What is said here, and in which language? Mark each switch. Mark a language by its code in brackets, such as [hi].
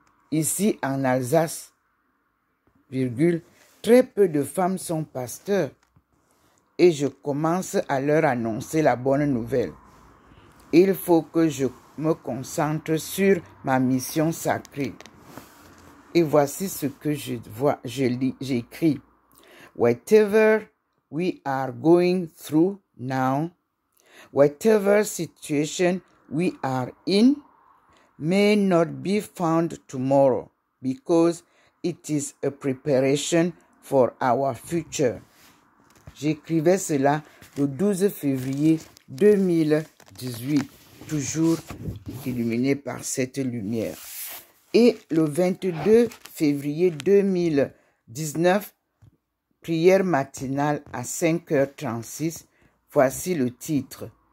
[fr] Ici en Alsace, très peu de femmes sont pasteurs et je commence à leur annoncer la bonne nouvelle. Il faut que je me concentre sur ma mission sacrée. Et voici ce que j'écris. [en] Whatever we are going through now, whatever situation we are in, may not be found tomorrow, because it is a preparation for our future. [fr] J'écrivais cela le 12 février 2018, toujours illuminé par cette lumière. Et le 22 février 2019, prière matinale à 5h36, voici le titre.